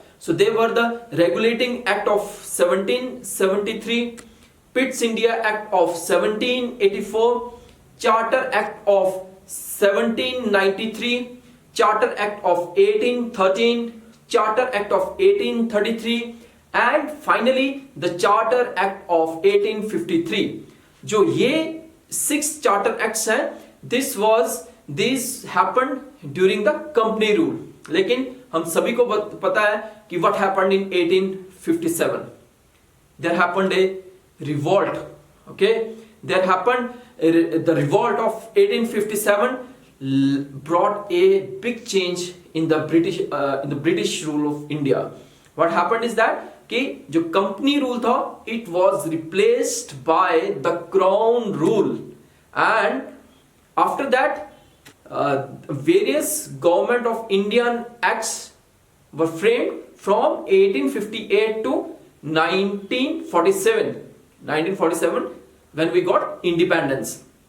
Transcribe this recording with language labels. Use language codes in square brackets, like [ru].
[en] So they were the Regulating Act of 1773, Pitt's India Act of 1784, Charter Act of 1793, Charter Act of 1813, Charter Act of 1833, and finally the Charter Act of 1853. [hi] जो ये [en] 6 charter acts हैं, this happened during the company rule. [hi] लेकिन हम सभी को पता है कि [en] what happened in 1857. There happened a revolt. Okay, there happened the revolt of 1857 brought a big change in the British rule of India. What happened is that [hi] कि जो company rule था, [en] it was replaced by the crown rule, and after that various government of Indian acts were framed from 1858 to 1947 when we got independence.